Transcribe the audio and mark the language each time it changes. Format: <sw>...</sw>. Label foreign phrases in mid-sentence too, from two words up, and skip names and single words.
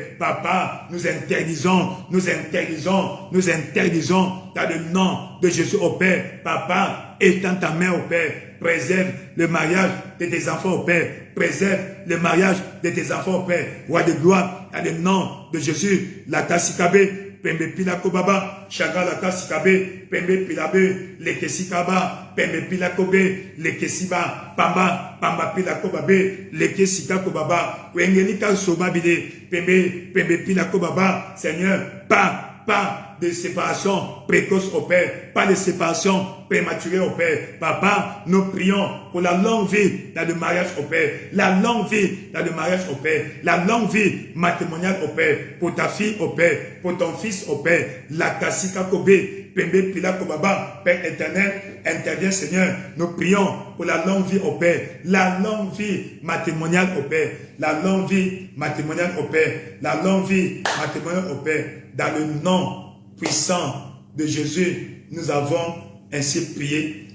<fr>Papa, nous interdisons dans le nom de Jésus au Père. Papa, étends ta main au Père. Préserve le mariage de tes enfants au Père. Préserve le mariage de tes enfants au Père. Roi de gloire, dans le nom de Jésus, la Kassikabé, Pembe pila kobaba, Shagala Kassikabé, Pembe pilabe, Lekesikaba, Pembe pila kobe, Lekesiba, Pamba pila kobabe, Lekesika kobaba, Wengelika sobabide, Pembe pila kobaba, Seigneur, pas de séparation précoce au Père, pas de séparation prématurée au Père. Papa, nous prions pour la longue vie dans le mariage au Père, la longue vie dans le mariage au Père, la longue vie matrimoniale au Père, pour ta fille au Père, pour ton fils au Père, la Kassika Kobé, Pembe Pila Kobaba, Père éternel, interviens Seigneur, nous prions pour la longue vie au Père, la longue vie matrimoniale au Père, la longue vie matrimoniale au Père, la longue vie matrimoniale au Père, dans le nom puissant de Jésus, nous avons ainsi prié.</fr>